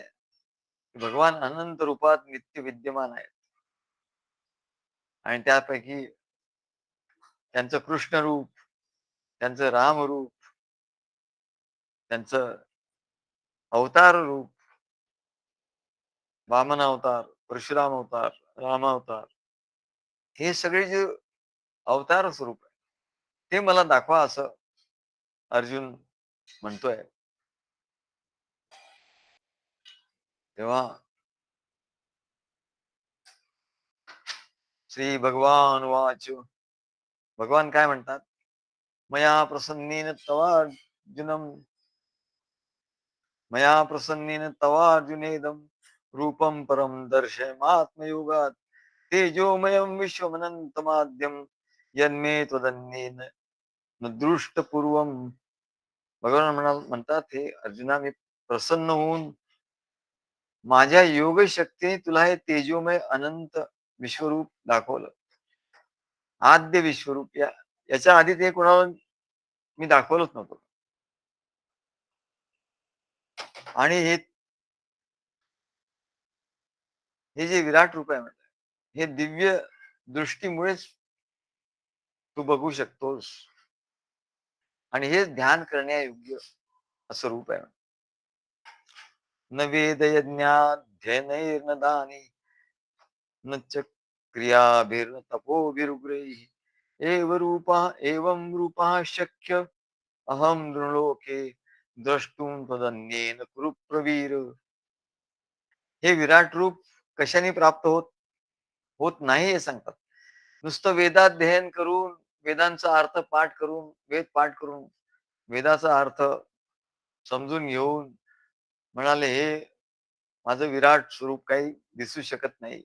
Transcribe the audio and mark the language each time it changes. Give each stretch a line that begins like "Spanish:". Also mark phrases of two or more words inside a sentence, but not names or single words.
Marathi: भगवान अनंत रूपात नित्य विद्यमान आहेत आणि त्यापैकी त्यांचं कृष्ण रूप, त्यांचं राम रूप, त्यांचं अवतार रूप, वामन अवतार, परशुराम अवतार, राम अवतार, हे सगळे जे अवतार स्वरूप आहे, ते मला दाखवा असं अर्जुन म्हणतोय. तेव्हा
Sanskrit: श्री भगवान वाच,
Marathi: भगवान काय म्हणतात?
Sanskrit: मया प्रसन्नेन तवार्जुनम मया प्रसन्नेन तवार्जुनेदम रूपं परम दर्शयामात्मयोगात तेजोमयं विश्वमनंतमाद्यं यन्मे त्वदन्येन न दृष्टपूर्वम.
Marathi: भगवान म्हणतात, हे अर्जुना, मी प्रसन्न होऊन माझ्या योग शक्तीने तुला हे तेजोमय अनंत विश्वरूप दाखवलं. आद्य विश्वरूप याच्या आधी ते कोणाला मी दाखवलंच नव्हतं. आणि हे जे विराट रूप आहे म्हटलं, हे दिव्य दृष्टीमुळेच तू बघू शकतोस आणि हे ध्यान करण्यायोग्य असं रूप आहे.
Sanskrit: न वेद यज्ञाध्ययनैर्न दानी न च क्रियाभिर्न तपोभिरुग्रैः एवं रूपः शक्य अहम नृलोके द्रष्टुम त्वदन्येन कुरु प्रवीर.
Marathi: हे विराट रूप कशाने प्राप्त होत नाही हे सांगतात. नुसतं वेदाध्ययन करून, वेदांचा अर्थ पाठ करून, वेद पाठ करून वेदाचा अर्थ समजून घेऊन म्हणाले, हे माझं विराट स्वरूप काही दिसू शकत नाही.